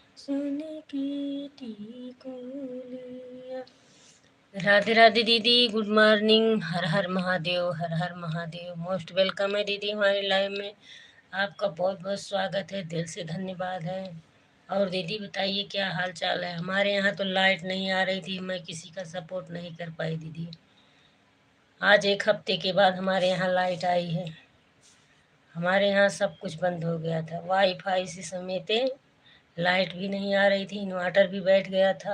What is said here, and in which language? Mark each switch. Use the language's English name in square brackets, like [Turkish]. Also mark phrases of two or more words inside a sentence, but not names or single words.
[Hindi] सोने की टिकुलिया। राधे राधे दीदी, [English] good morning. [Hindi] हर हर महादेव, हर हर महादेव। [English] most welcome [Hindi] है दीदी हमारी लाइव में। आपका बहुत बहुत स्वागत है, दिल से धन्यवाद है। और दीदी बताइए क्या हाल चाल है। हमारे यहाँ तो लाइट नहीं आ रही थी, मैं किसी का सपोर्ट नहीं कर पाई दीदी। आज एक हफ्ते के बाद हमारे यहाँ लाइट आई है। हमारे यहाँ सब कुछ बंद हो गया था, वाईफाई से समेत लाइट भी नहीं आ रही थी, इन्वर्टर भी बैठ गया था।